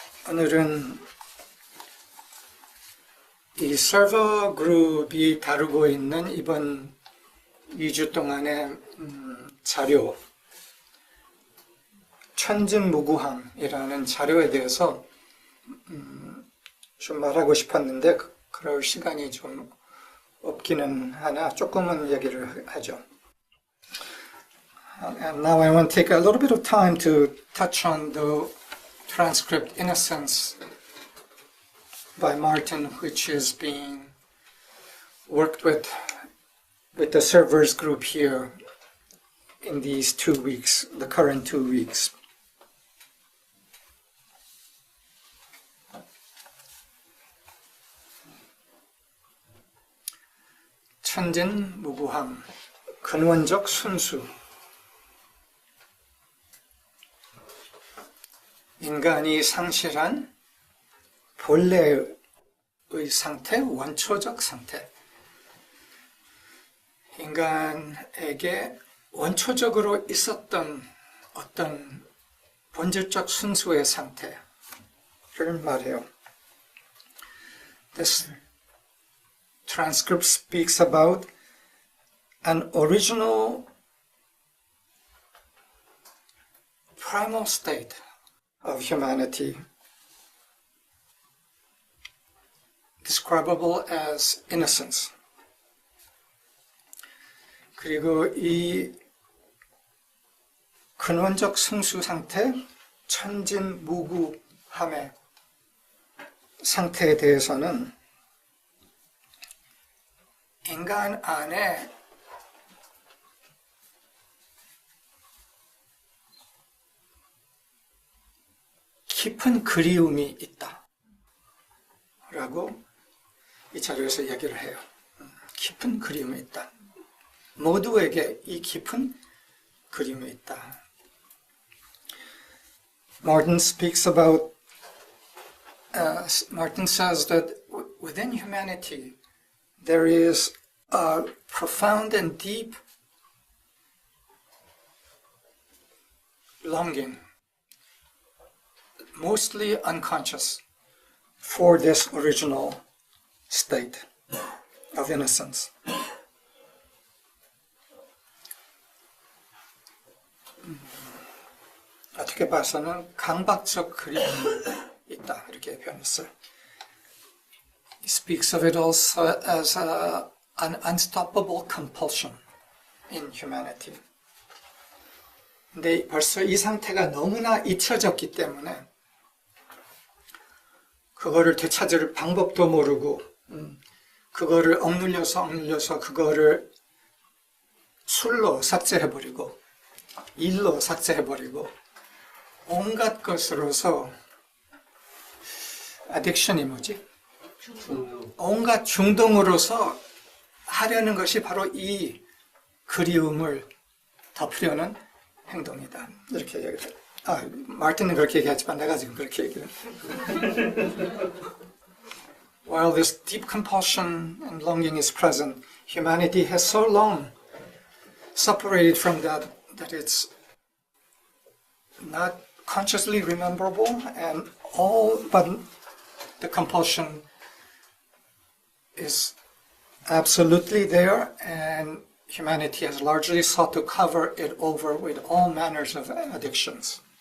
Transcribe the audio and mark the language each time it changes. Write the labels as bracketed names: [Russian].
[Korean] 오늘은 이 서버 그룹이 다루고 있는 이번 2주 동안의 자료, 천진무구함이라는 자료에 대해서 좀 말하고 싶었는데 그럴 시간이 좀 없기는 하나 조금은 얘기를 하죠. [English] And now I want to take a little bit of time to touch on the transcript Innocence by Martin, which is being worked with the servers group here in these 2 weeks, the current 2 weeks. [Korean] 천진무구함, 근원적 순수. 인간이 상실한 본래의 상태, 원초적 상태. 인간에게 원초적으로 있었던 어떤 본질적 순수의 상태를 말해요. [English] This transcript speaks about an original primal state of humanity, describable as innocence. [Korean] 그리고 이 근원적 순수 상태, 천진무구함의 상태에 대해서는 인간 안에 깊은 그리움이 있다 라고 이 자료에서 얘기를 해요. 깊은 그리움이 있다. 모두에게 이 깊은 그리움이 있다. [English] Martin speaks about, Martin says that within humanity there is a profound and deep longing, mostly unconscious, for this original state of innocence. [Korean] 어떻게 봐서는 강박적 그리움이 있다 이렇게 표현했어요. [English] He speaks of it also as a an unstoppable compulsion in humanity. [Korean] 근데 벌써 이 상태가 너무나 잊혀졌기 때문에 그거를 되찾을 방법도 모르고 그거를 억눌려서 그거를 술로 삭제해버리고 일로 삭제해버리고 온갖 것으로서 addiction이 뭐지? 온갖 중독으로서 하려는 것이 바로 이 그리움을 덮으려는 행동이다. 이렇게 얘기를 해요. 마틴은 그렇게 얘기하지만 내가 지금 그렇게 얘기를 해요. [English] While this deep compulsion and longing is present, humanity has so long separated from that it's not consciously rememberable, and all but the compulsion is absolutely there, and humanity has largely sought to cover it over with all manners of addictions.